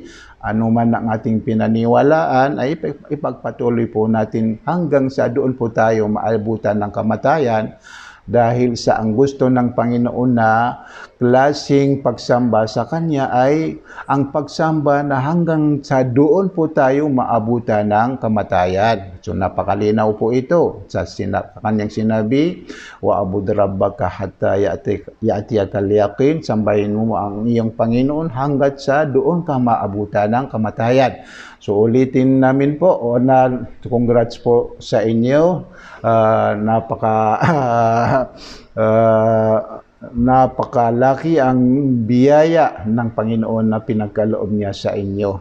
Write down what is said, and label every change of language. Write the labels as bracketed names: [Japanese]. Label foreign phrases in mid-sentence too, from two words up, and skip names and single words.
[Filipino] Ano man ang ating pinaniwalaan ay ipagpatuloy po natin hanggang sa doon po tayo maabutan ng kamatayan, dahil sa ang gusto ng Panginoon na klaseng pagsamba sa Kanya ay ang pagsamba na hanggang sa doon po tayo maabutan ng kamatayan. So napakalinaw po ito sa Kanyang sinabi, [Arabic] "واعبد ربك حتى يأتيك اليقين." [Filipino] Sambahin mo ang iyong Panginoon hanggat sa doon ka maabutan ng kamatayan. So ulitin namin po, congrats po sa inyo. Napakalaki ang biyaya ng Panginoon na pinagkaloob niya sa inyo.